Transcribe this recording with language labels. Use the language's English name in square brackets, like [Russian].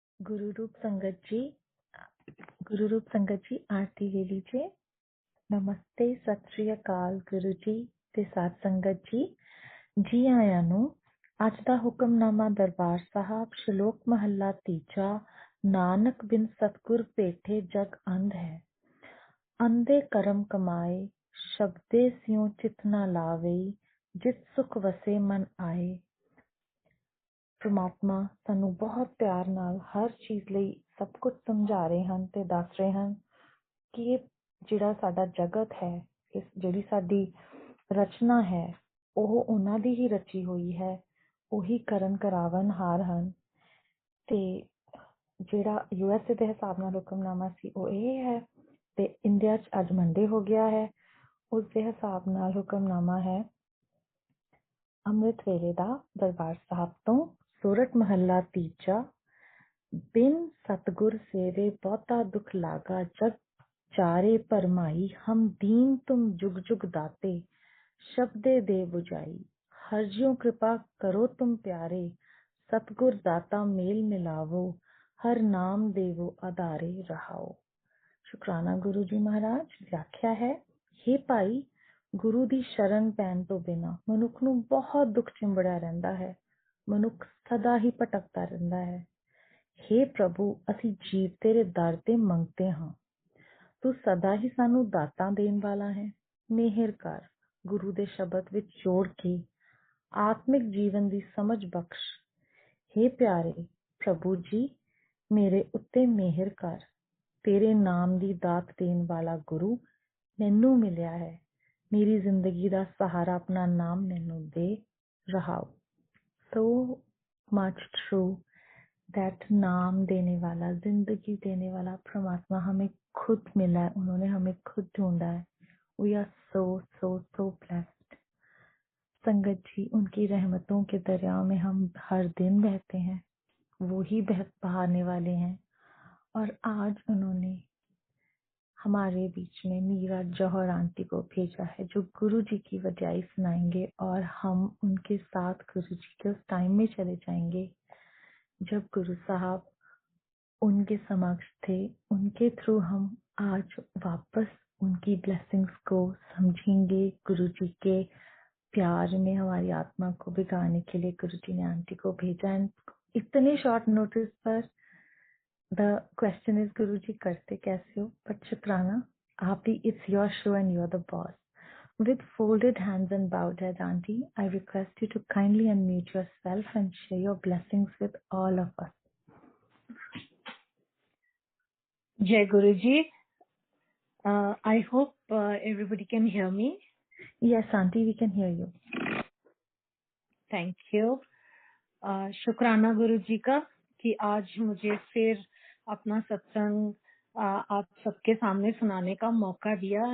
[Hindi] गुरु रूप संगत जी आरती ले लीजिए। नमस्ते, सत श्री अकाल गुरु जी ते साथ संगत जी। [Punjabi] जी आਇਆਂ ਨੂੰ ਅੱਜ ਦਾ ਹੁਕਮਨਾਮਾ ਦਰਬਾਰ ਸਾਹਿਬ ਸ਼ਲੋਕ ਮਹੱਲਾ ਤੀਜਾ। ਨਾਨਕ ਬਿਨ ਸਤਗੁਰ ਭੇਟੇ ਜਗ ਅੰਧ ਹੈ। ਅੰਧੇ ਕਰਮ ਕਮਾਏ ਸ਼ਬਦੇ ਸਿਉ ਚਿਤ ਨਾ ਲਾਵਈ ਜਿਤ ਸੁਖ ਵਸੇ ਮਨ ਆਏ। ਪ੍ਰਮਾਤਮਾ ਸਾਨੂੰ ਬਹੁਤ ਪਿਆਰ ਨਾਲ ਹਰ ਚੀਜ਼ ਲਈ ਸਭ ਕੁਝ ਸਮਝਾ ਰਹੇ ਹਨ ਤੇ ਦੱਸ ਰਹੇ ਹਨ ਕਿ ਇਹ ਜਿਹੜਾ ਸਾਡਾ ਜਗਤ ਹੈ, ਇਸ ਜਿਹੜੀ ਸਾਡੀ ਰਚਨਾ ਹੈ, ਉਹ ਉਹਨਾਂ ਦੀ ਹੀ ਰਚੀ ਹੋਈ ਹੈ। ਉਹੀ ਕਰਨ ਕਰਾਵਨਹਾਰ ਹਨ। ਤੇ ਜਿਹੜਾ USA ਦੇ ਹਿਸਾਬ ਨਾਲ ਹੁਕਮਨਾਮਾ ਸੀ ਉਹ ਇਹ ਹੈ, ਤੇ ਇੰਡੀਆ 'ਚ ਅੱਜ ਮੰਡੇ ਹੋ ਗਿਆ ਹੈ। ਉਸ ਦੇ ਹਿਸਾਬ ਨਾਲ ਹੁਕਮਨਾਮਾ ਹੈ ਅੰਮ੍ਰਿਤ ਵੇਲੇ ਦਾ ਦਰਬਾਰ ਸਾਹਿਬ ਤੋਂ। ਸੂਰਤ ਮਹੱਲਾ ਤੀਜਾ। ਬਿਨ ਸਤਗੁਰ ਸੇਵੇ ਬਹੁਤਾ ਦੁਖ ਲਾਗਾ ਜਗ ਚਾਰੇ ਭਰਮਾਈ ਹਮ ਦੀਨ ਤੁਮ जुग जुग दाते शब्दे दे बुझाई हर ज्यों कृपा करो तुम प्यारे सतगुर दाता मेल मिलावो हर नाम देवो आधारे रहाओ। [Hindi] शुकराना गुरु जी महाराज। व्याख्या है, हे भाई, [Punjabi] ਗੁਰੂ ਦੀ ਸ਼ਰਨ ਪੈਣ ਤੋਂ ਬਿਨਾਂ ਮਨੁੱਖ ਨੂੰ ਬਹੁਤ ਦੁੱਖ ਚਿੰਬੜਿਆ ਰਹਿੰਦਾ ਹੈ। ਮਨੁੱਖ ਸਦਾ ਹੀ ਭਟਕਦਾ ਰਹਿੰਦਾ ਹੈ। हे ਪ੍ਰਭੂ, ਅਸੀਂ ਜੀਵ ਤੇਰੇ ਦਰ ਤੇ ਮੰਗਤੇ ਹਾਂ। ਤੂੰ ਸਦਾ ਹੀ ਸਾਨੂੰ ਦਾਤਾਂ ਦੇਣ ਵਾਲਾ ਹੈ। ਮਿਹਰ ਕਰ, ਗੁਰੂ ਦੇ ਸ਼ਬਦ ਵਿੱਚ ਜੋੜ ਕੇ ਆਤਮਿਕ ਜੀਵਨ ਦੀ ਸਮਝ ਬਖਸ਼। हे ਪਿਆਰੇ ਪ੍ਰਭੂ ਜੀ, ਮੇਰੇ ਉੱਤੇ ਮਿਹਰ ਕਰ। ਤੇਰੇ ਨਾਮ ਦੀ ਦਾਤ ਦੇਣ ਵਾਲਾ ਗੁਰੂ ਮੈਨੂੰ ਮਿਲਿਆ ਹੈ। [Hindi] मेरी जिंदगी का सहारा अपना नाम मैनू दे रहाओ। [English] So much true that [Hindi] नाम देने वाला, जिंदगी देने वाला परमात्मा हमें खुद मिला है। उन्होंने हमें खुद ढूंढा है। [English] We are so so so blessed। [Hindi] संगत जी, उनकी रहमतों के दरिया में हम हर दिन बहते हैं। वो ही बहाने वाले हैं। और आज उन्होंने हमारे बीच में मीरा जौहर आंटी को भेजा है, जो गुरु जी की वड्याई सुनाएंगे। और हम उनके साथ गुरु जी के उस टाइम में चले जाएंगे जब गुरु साहब उनके समक्ष थे। उनके थ्रू हम आज वापस उनकी ब्लेसिंग्स को समझेंगे। गुरु जी के प्यार में हमारी आत्मा को भिगाने के लिए गुरु जी ने आंटी को भेजा। इतने शॉर्ट नोटिस पर [English] The question is, Guruji, [Hindi] करते कैसे हो? [English] But [Hindi] शुक्राना, आप ही, [English] it's your show and you're the boss. With folded hands and bowed head, Auntie, I request you to kindly unmute yourself and share your blessings with all of us. Jai Guruji. I hope everybody can hear me. Yes, Auntie, we can hear you. Thank you. [Hindi] शुक्राना गुरुजी का कि आज मुझे फिर अपना सत्संग आप सबके सामने सुनाने का मौका दिया।